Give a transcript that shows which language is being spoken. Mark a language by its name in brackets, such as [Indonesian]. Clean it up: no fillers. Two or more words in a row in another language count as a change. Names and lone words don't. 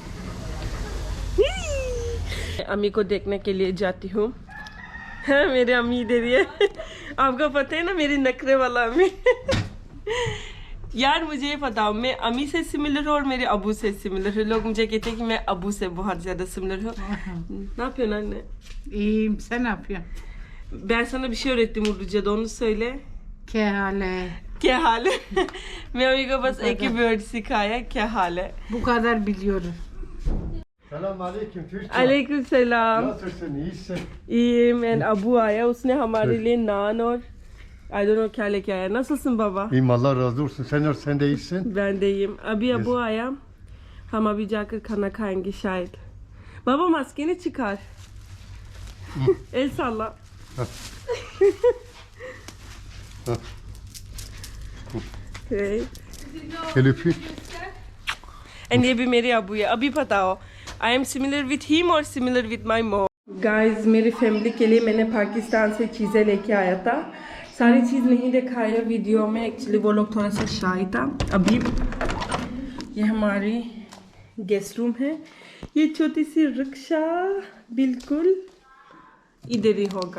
[Hindi] अम्मी को देखने के लिए जाती हूँ। हाँ मेरे अम्मी इधर ही है। आपको पता है ना मेरी नखरे वाला अम्मी। यार मुझे ये बताओ, मैं अम्मी से सिमिलर हूँ और मेरे अबू से सिमिलर हूँ। लोग मुझे कहते हैं कि मैं अबू से बहुत ज़्यादा सिमिलर हूँ। [Turkish] Ne yapıyorsun anne? İyiyim, sen ne yapıyorsun? Ben sana bir şey öğrettim Urduca'da, onu söyle. [Hindi] क्या हाल है? क्या हाल है? मैं अम्मी को बस एक ही वर्ड सिखाया, क्या हाल है? [Turkish] Bu kadar biliyorum. Selamünaleyküm Türkçe. Aleyküm selam. Nasılsın? İyisin? iyiyim, [Hindi] and अबू आया, उसने हमारे लिए नान और [English] I don't know [Hindi] क्या लेके आया। [Turkish] Nasılsın baba? İyiyim Allah razı olsun. Sen de iyisin. Ben de iyiyim. [Hindi] अभी अबू आया, हम अभी जाकर खाना खाएंगे शायद। [Turkish] बाबा maskeni çıkar. El salla. [English] Okay. [Turkish] Gel öpeyim. [Hindi] And ये भी मेरे अबू है। अभी बताओ, [English] I am similar with him or similar with my mom? Guys, [Hindi] मेरी फैमिली के लिए मैंने पाकिस्तान से चीज़ें लेके आया था। सारी चीज़ नहीं दिखाया वीडियो में, एक्चुअली वो लोग थोड़ा सा शाय था। अभी ये हमारी [English] guest room [Hindi] है। ये छोटी सी रिक्शा बिल्कुल इधर ही होगा।